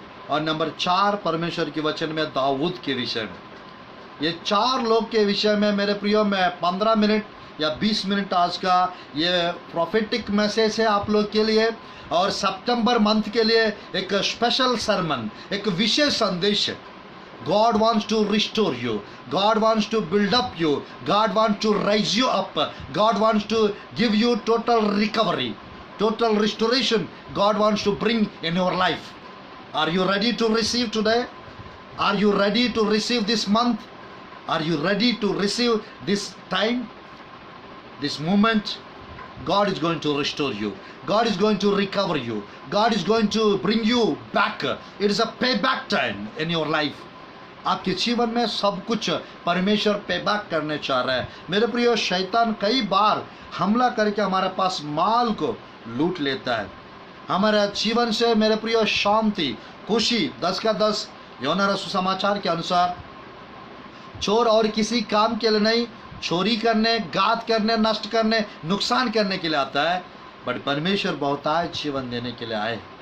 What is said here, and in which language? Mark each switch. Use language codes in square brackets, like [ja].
[hi] और नंबर 4 परमेश्वर की वचन में दाऊद के विषय में। ये 4 लोग के विषय में मेरे प्रियो मैं 15 मिनट या 20 मिनट आज का ये प्रोफेटिक मैसेज है आप लोग के लिए। और सितंबर मंथ के लिए एक स्पेशल सरमन, एक विशेष संदेश है। [en] God wants to restore you. God wants to build up you. God wants to raise you up. God wants to give you total recovery, total restoration. God wants to bring in your life. Are you ready to receive today? Are you ready to receive this month? Are you ready to receive this time, this moment? God is going to restore you. God is going to recover you. God is going to bring you back. It is a payback time in your life. [hi] आपके जीवन में सब कुछ परमेश्वर payback करने चाह रहा है। मेरे प्रियो, शैतान कई बार हमला करके हमारे पास माल को लूट लेता है। हमारे जीवन से मेरे प्रियो शांति, खुशी, 10 का 10 यूहन्ना सुसमाचार के अनुसार चोर और किसी काम के लिए नहीं, चोरी करने, घात करने, नष्ट करने, नुकसान करने के लिए आता है, बट परमेश्वर बहुतायत जीवन देने के लिए आए।